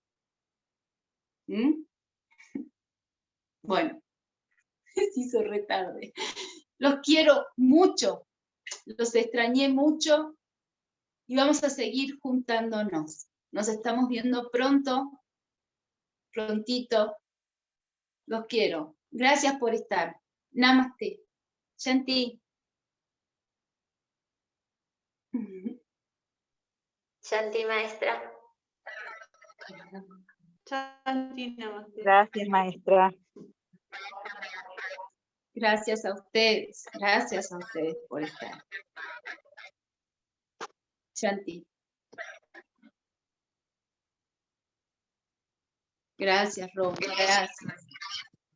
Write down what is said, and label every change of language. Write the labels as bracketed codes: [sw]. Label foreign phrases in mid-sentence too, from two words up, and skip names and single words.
[es] Bueno, se hizo re tarde. Los quiero mucho. Los extrañé mucho. Y vamos a seguir juntándonos. Nos estamos viendo pronto. Prontito. Los quiero. Gracias por estar. [hi] नमस्ते शान्ति. [es] Shanti, maestra. [hi] शान्ति नमस्ते. [es] Gracias, maestra. Gracias a ustedes. Gracias a ustedes por estar. Shanti. Gracias, Rob. Gracias.